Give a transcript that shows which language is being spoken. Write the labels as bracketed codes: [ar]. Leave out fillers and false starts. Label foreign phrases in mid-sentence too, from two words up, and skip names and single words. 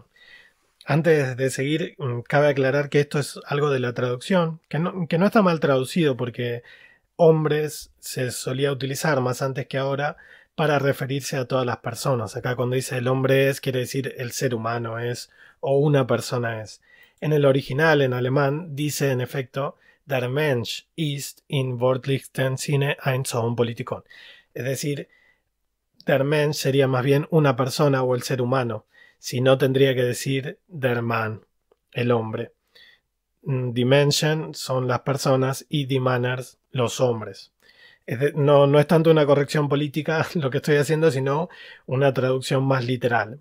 [es] Antes de seguir, cabe aclarar que esto es algo de la traducción, que no está mal traducido porque hombres se solía utilizar más antes que ahora para referirse a todas las personas. Acá cuando dice el hombre es, quiere decir el ser humano es o una persona es. En el original, en alemán, dice en efecto [de] Der Mensch ist in wörtlichsten Sinne ein Zoonpolitikon. [es] Es decir, [de] Der Mensch [es] sería más bien una persona o el ser humano. Si no, tendría que decir [de] Der Mann, [es] el hombre. [de] Die Menschen [es] son las personas y [de] die Manners [es] los hombres. No es tanto una corrección política lo que estoy haciendo, sino una traducción más literal.